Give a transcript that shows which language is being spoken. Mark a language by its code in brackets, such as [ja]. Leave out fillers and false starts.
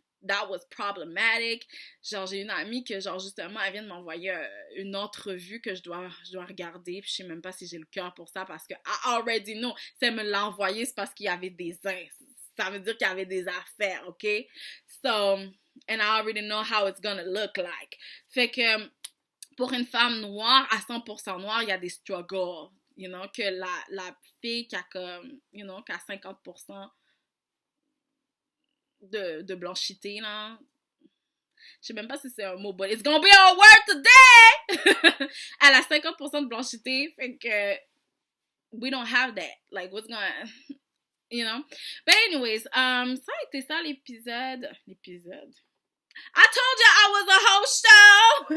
[fr] That was problematic. Genre, j'ai une amie que, genre, justement, elle vient de m'envoyer une entrevue que je dois regarder. Puis je sais même pas si j'ai le cœur pour ça parce que I already know. Si elle me l'a envoyé, c'est parce qu'il y avait des ça veut dire qu'il y avait des affaires, OK? [en] So, and I already know how it's gonna look like. [fr] Fait que, pour une femme noire, à 100% noire, il y a des struggles. You know, que la fille qui a comme, you know, qui a 50% de blanchité, là. Je sais même pas si c'est un mot, but it's gonna be our word today! Elle a 50% de blanchité, fait que we don't have that. Like, what's gonna... You know? But anyways, ça a été ça l'épisode. [en] I told you I was a host show!